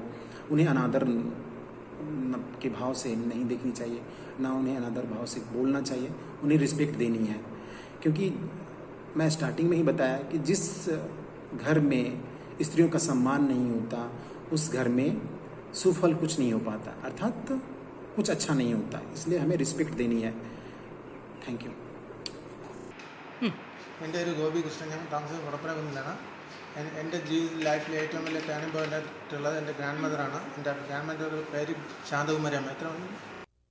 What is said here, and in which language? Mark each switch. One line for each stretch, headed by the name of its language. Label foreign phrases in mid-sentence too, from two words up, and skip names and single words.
Hindi: उन्हें अनादर के भाव से नहीं देखनी चाहिए, ना उन्हें अनादर भाव से बोलना चाहिए, उन्हें रिस्पेक्ट देनी है। क्योंकि मैं स्टार्टिंग में ही बताया कि जिस घर में स्त्रियों का सम्मान नहीं होता, उस घर में सुफल कुछ नहीं हो पाता, अर्थात कुछ अच्छा नहीं होता। इसलिए हमें रिस्पेक्ट देनी है।
English: Thank you.
Malayalam: എൻ്റെ പേര് ഗോപി കൃഷ്ണൻ, ഞാൻ താമസിക്കുന്നത് കുടപ്പനക്കുന്നിലാണ്. എൻ്റെ ലൈഫിലെ ഏറ്റവും വലിയ
English: turning point
Malayalam: ആയിട്ടുള്ളത് എൻ്റെ
English: grand mother.
Malayalam: എൻ്റെ
English: grand mother
Malayalam: പേര് ശാന്തകുമാരി അമ്മ.